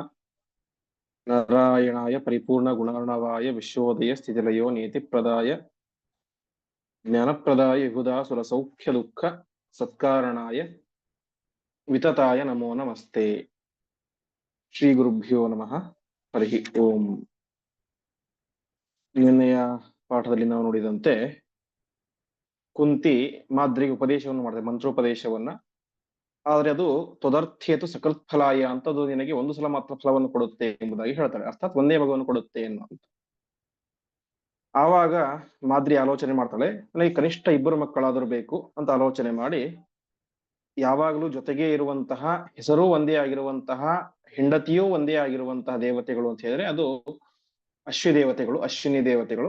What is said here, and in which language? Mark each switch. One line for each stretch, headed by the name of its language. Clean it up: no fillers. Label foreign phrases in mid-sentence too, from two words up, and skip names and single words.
Sanskrit: नारायणाय परिपूर्णगुणार्णवाय विश्वोदय स्थितिलयो नीतिप्रदाय ज्ञानप्रदाय विबुधासुरसौख्यदुःख सत्कारणाय वितताय नमो नमस्ते। ಶ್ರೀಗುರುಭ್ಯೋ ನಮಃ. ಹರಿ ಓಂ.
Kannada: ನಿನ್ನೆಯ ಪಾಠದಲ್ಲಿ ನಾವು ನೋಡಿದಂತೆ ಕುಂತಿ ಮಾದ್ರಿಗೆ ಉಪದೇಶವನ್ನು ಮಾಡಿದೆ, ಮಂತ್ರೋಪದೇಶವನ್ನ. ಆದ್ರೆ ಅದು
Sanskrit: ತ್ವದರ್ಥೇತು ಸಕೃತ್ ಫಲಾಯ
Kannada: ಅಂತ, ಅದು ನಿನಗೆ ಒಂದು ಸಲ ಮಾತ್ರ ಫಲವನ್ನು ಕೊಡುತ್ತೆ ಎಂಬುದಾಗಿ ಹೇಳ್ತಾರೆ. ಅರ್ಥಾತ್ ಒಂದೇ ಮಗುವನ್ನು ಕೊಡುತ್ತೆ ಎನ್ನುವಂತ. ಆವಾಗ ಮಾದ್ರಿ ಆಲೋಚನೆ ಮಾಡ್ತಾಳೆ, ನನಗೆ ಕನಿಷ್ಠ ಇಬ್ಬರು ಮಕ್ಕಳಾದರೂ ಬೇಕು ಅಂತ ಆಲೋಚನೆ ಮಾಡಿ, ಯಾವಾಗಲೂ ಜೊತೆಗೆ ಇರುವಂತಹ, ಹೆಸರೂ ಒಂದೇ ಆಗಿರುವಂತಹ, ಹೆಂಡತಿಯೂ ಒಂದೇ ಆಗಿರುವಂತಹ ದೇವತೆಗಳು ಅಂತ ಹೇಳಿದ್ರೆ ಅದು ಅಶ್ವಿನಿ ದೇವತೆಗಳು.